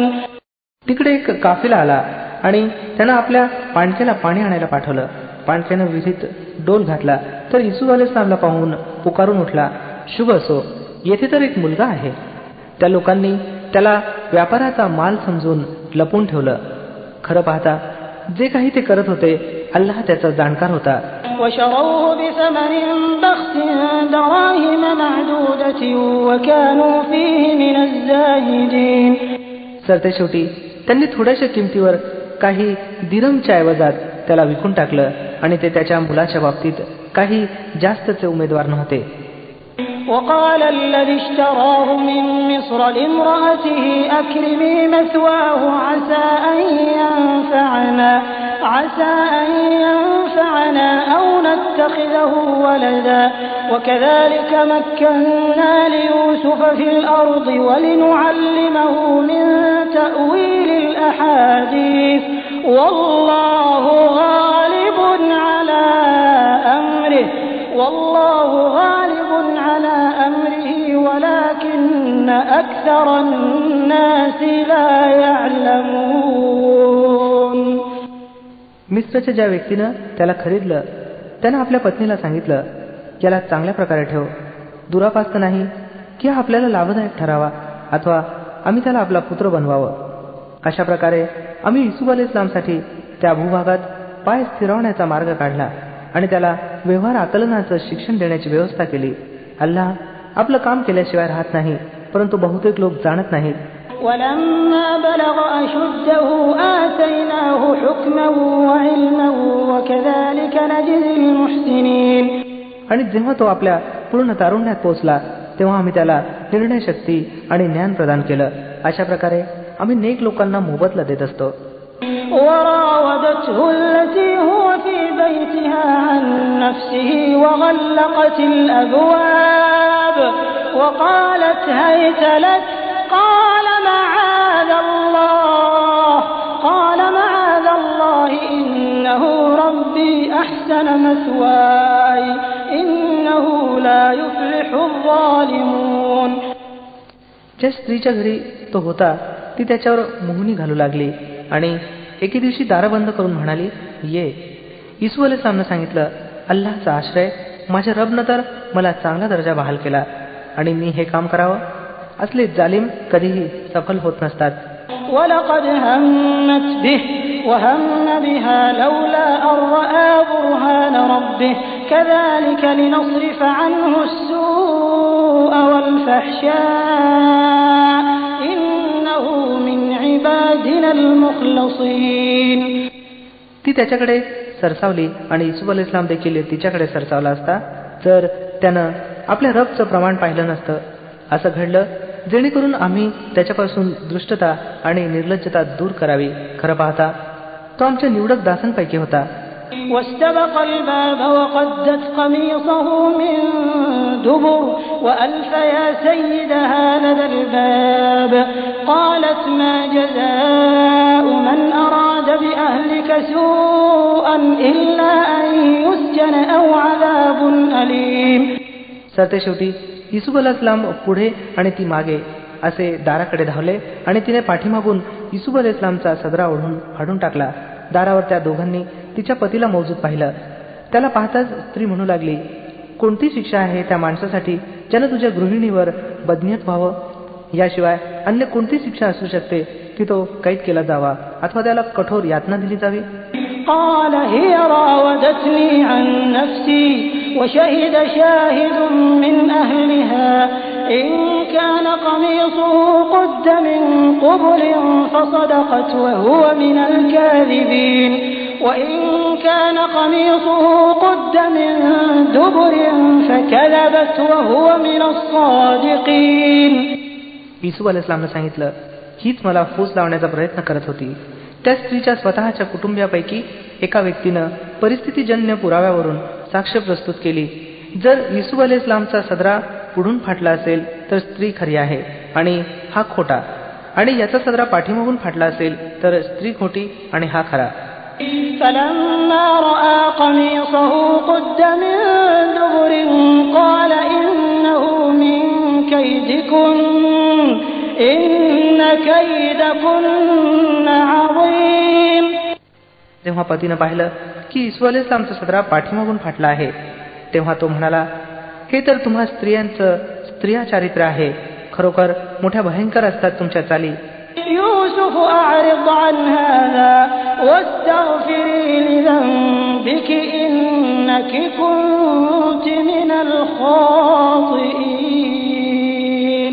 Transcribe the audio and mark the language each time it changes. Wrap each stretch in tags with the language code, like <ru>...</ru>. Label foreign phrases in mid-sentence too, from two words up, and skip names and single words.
<mr>तिकडे एक काफिला आला आणि त्यानं आपल्या पाणक्याला पाणी आणायला पाठवलं. पाणक्यानं विहिरीत डोल घातला तर युसूफ अलैहिस्सलामला पाहून पुकारून उठला, शुभ असो, येथे तर एक मुलगा आहे. त्या लोकांनी त्याला व्यापाराचा माल समजून लपून ठेवलं. खरं पाहता जे काही ते करत होते अल्लाह त्याचा जाणकार होता.</mr> <ar>وشروه بثمن بخس دراهم معدودة وكانوا فيه من الزاهدين.</ar> <mr>सरतेशेवटी त्यांनी थोड्याशा किमतीवर काही दिरहमच्या ऐवजात त्याला विकून टाकलं आणि ते त्याच्या मुलाच्या बाबतीत काही जास्तचे उमेदवार नव्हते.</mr> <ar>وقال الذي اشتراه من مصر لامرأته أكرمي مثواه عسى أن ينفعنا أو نتخذه ولدا وكذلك مكنا ليوسف في الأرض ولنعلمه من تأويل الأحاديث والله غالب على أمره ولكن أكثر الناس لا يعلمون.</ar> <mr>मिस्रच्या ज्या व्यक्तीनं त्याला खरीदलं त्यानं आपल्या पत्नीला सांगितलं, याला चांगल्या प्रकारे ठेव, दुरापास्त नाही की आपल्याला लाभदायक ठरावा अथवा आम्ही त्याला आपला पुत्र बनवावं. अशा प्रकारे आम्ही युसूफ अलैहिस्सलामसाठी त्या भूभागात पाय स्थिरवण्याचा मार्ग काढला आणि त्याला व्यवहार आकलनाचं शिक्षण देण्याची व्यवस्था केली. अल्लाह आपलं काम केल्याशिवाय राहत नाही, परंतु बहुतेक लोक जाणत नाहीत.</mr> <ar>ولما بلغ أشده آتيناه حكما وعلما وكذلك نجزي المحسنين.</ar> <mr>आणि जेव्हा तो आपल्या पूर्ण तारुण्यात पोहोचला तेव्हा आम्ही त्याला निर्णय शक्ती आणि ज्ञान प्रदान केलं. अशा प्रकारे आम्ही नेक लोकांना मोबदला देत असतो.</mr> <ar>وراودته التي هو في بيتها عن نفسه وغلقت الأبواب وقالت هيت لك قال معاذ الله إنه ربي أحسن مثواي إنه لا يفلح الظالمون.</ar> <mr>ज्या स्त्रीच्या घरी तो होता ती त्याच्यावर मोहनी घालू लागली आणि एके दिवशी दारं बंद करून म्हणाली, ये. युसूफ अलैहिस्सलामने सांगितलं, अल्लाहचा आश्रय, माझ्या रबनं तर मला चांगला दर्जा बहाल केला आणि मी हे काम करावं. असले जालिम कधीही सफल होत नसतात.</mr> <ar>وَلَقَدْ هَمَّتْ بِهِ وَهَمَّ بِهَا لَوْلَا أَن رَّأَىٰ بُرْهَانَ رَبِّهِ كَذَٰلِكَ لِنَصْرِفَ عَنْهُ السُّوءَ وَالْفَحْشَاءَ إِنَّهُ مِنْ عِبَادِنَا الْمُخْلَصِينَ.</ar> <mr>ती त्याच्याकडे सरसावली आणि युसूफ अलैहिस्सलाम देखील तिच्याकडे सरसावला असता जर त्यानं आपल्या रबचं प्रमाण पाहिलं नसतं. असं घडलं जेणेकरून आम्ही त्याच्यापासून दुष्टता आणि निर्लज्जता दूर करावी. खरं पाहता तो आमच्या निवडक दासांपैकी होता.</mr> <ar>واستبق الباب وقدت قميصه من دبر وألف يا سيدها لدى الباب قالت ما جزاء من أراد بأهلك سوءا إلا أن يسجن أو عذاب أليم.</ar> <mr>सरतेशेवटी युसूफ अलैहिस्सलाम पुढे आणि ती मागे असे दाराकडे धावले आणि तिने पाठीमागून युसूफ अलैहिस्सलामचा सदरा ओढून फाडून टाकला. दारावर त्या दोघांनी तिच्या पतीला मौजूद पाहिलं. त्याला पाहताच स्त्री म्हणू लागली, कोणती शिक्षा आहे त्या माणसासाठी ज्यानं तुझ्या गृहिणीवर बदनियत व्हावं? याशिवाय अन्य कोणती शिक्षा असू शकते की तो कैद केला जावा अथवा त्याला कठोर यातना दिली जावी?</mr> <ar>قال هي راودتني عن نفسي وشهد شاهد من أهلها إن كان قميصه قد من قبل فصدقت وهو من الكاذبين وإن كان قميصه قد من دبر فكذبت وهو من الصادقين.</ar> <mr>युसूफ अलैहिस्सलामने सांगितलं, हीच मला फूस लावण्याचा प्रयत्न करत होती. त्या स्त्रीच्या स्वतःच्या कुटुंबियापैकी एका व्यक्तीनं परिस्थितीजन्य पुराव्यावरून साक्ष प्रस्तुत केली. जर युसूफ अलैहिस्सलामचा सदरा पुढून फाटला असेल तर स्त्री खरी आहे आणि हा खोटा, आणि याचा सदरा पाठीमागून फाटला असेल तर स्त्री खोटी आणि हा खरा.</mr> <ar>فلما رأى قميصه قد من دبر قال إنه من كيدكن إن كيدكن عظيم.</ar> <mr>जेव्हा पतीनं पाहिलं की युसूफ अलैहिस्सलामचा सदरा पाठीमागून फाटला आहे तेव्हा तो म्हणाला, हे तर तुम्हा स्त्रिया चारित्र्य आहे. खरोखर मोठ्या भयंकर असतात तुमच्या चाली.</mr> <ar>يوسف يوسف أعرض عن هذا واستغفري لذنبك إنك كنت من الخاطئين.</ar>